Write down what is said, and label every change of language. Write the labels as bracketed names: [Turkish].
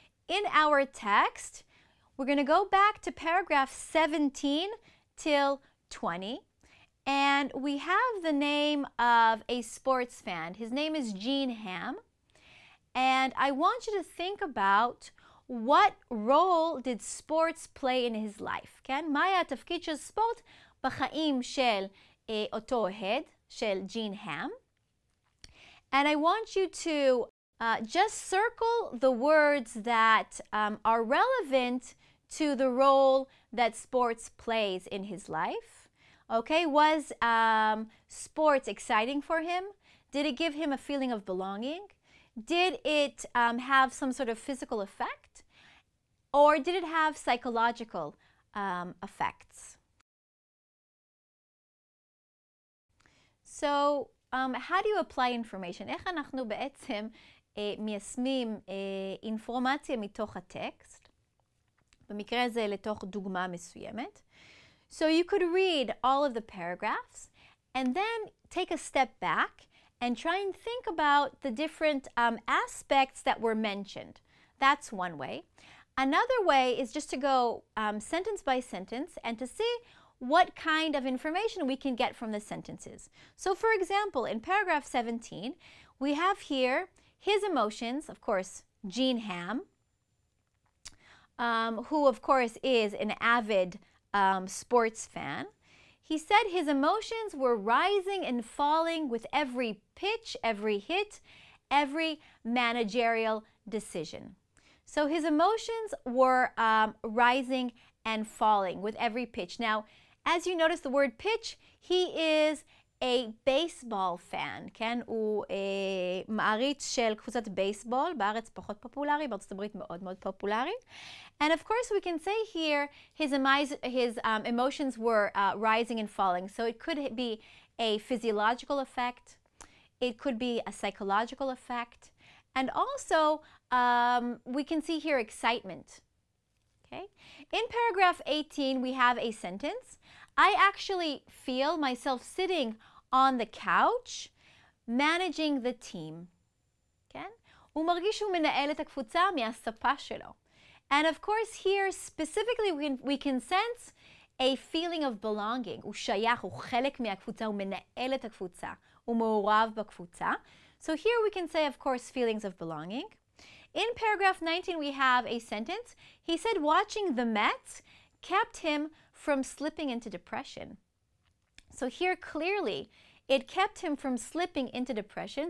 [English] In our text, we're going to go back to paragraph 17 till 20. And we have the name of a sports fan. His name is Gene Ham. And I want you to think about what role did sports play in his life, כן? [Hebrew] מה היה התפקיד של ספורט בחיים של אותו אוהד, של ג'ין ham? [English] And I want you to just circle the words that are relevant to the role that sports plays in his life. Okay, was sports exciting for him? Did it give him a feeling of belonging? Did it have some sort of physical effect? Or did it have psychological effects? So, how do you apply information? [Hebrew] איך אנחנו בעצם מיישמים אינפורמציה מתוך הטקסט? במקרה הזה לתוך דוגמה מסוימת. [English] So you could read all of the paragraphs and then take a step back and try and think about the different aspects that were mentioned. That's one way. Another way is just to go sentence by sentence and to see what kind of information we can get from the sentences. So for example, in paragraph 17, we have here his emotions, of course, Gene Ham, who of course is an avid sports fan. He said his emotions were rising and falling with every pitch, every hit, every managerial decision. So his emotions were rising and falling with every pitch. Now, as you notice the word pitch, he is a baseball fan, כן? [Hebrew] הוא מעריץ של קבוצת בייסבול, בארץ פחות פופולרי, בארצות הברית מאוד מאוד פופולרי. [English] And of course we can say here his emotions were rising and falling. So it could be a physiological effect, it could be a psychological effect, and also we can see here excitement. Okay? In paragraph 18 we have a sentence. I actually feel myself sitting on the couch, managing the team. [Hebrew] כן? הוא מרגיש שהוא מנהל את הקבוצה מהספה שלו. [English] And of course here specifically we can sense a feeling of belonging. [Hebrew] הוא שייך, הוא חלק מהקבוצה, הוא מנהל את הקבוצה, הוא מעורב בקבוצה. [English] So here we can say of course feelings of belonging. In paragraph 19 we have a sentence. He said watching the Mets kept him from slipping into depression. So here clearly it kept him from slipping into depression.